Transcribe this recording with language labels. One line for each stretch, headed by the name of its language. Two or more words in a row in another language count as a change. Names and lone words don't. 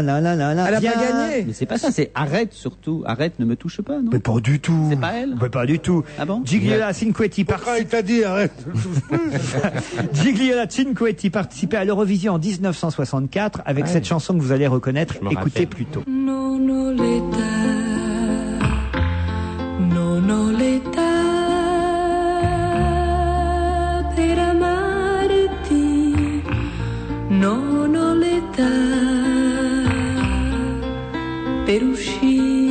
French: pas gagné. Mais c'est pas ça, c'est arrête surtout. Arrête, ne me touche pas, non? Mais pas du tout. C'est pas elle? Mais pas du tout. Ah bon? Gigliola Cinquetti il t'a dit arrête. Gigliola Cinquetti participait à l'Eurovision en 1964 avec cette chanson que vous allez reconnaître. Écoutez plutôt.
Italian: Non ho l'età per amarti, non ho l'età per uscire